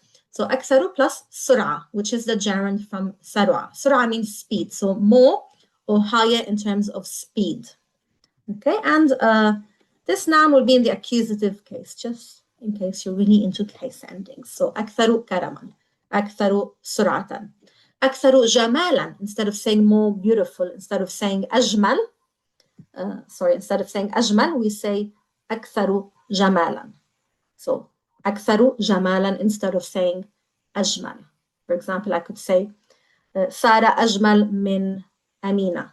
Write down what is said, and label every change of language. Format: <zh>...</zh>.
<en>So أكثر plus سرعة, which is the gerund from سرعة. سرعة means speed, so more or higher in terms of speed. Okay, and This noun will be in the accusative case, just in case you're really into case endings.</en> <ar>So أكثر كرما, أكثر سرعة, أكثر جمالا.</ar> <en>Instead of saying more beautiful, instead of saying أجمل, instead of saying أجمل, we say</en> <ar>أكثر جمالا.</ar> <en>So</en> <ar>أكثر جمالا</ar> <en>instead of saying أجمل. For example, I could say</en> <ar>سارة أجمل من أمينة.</ar>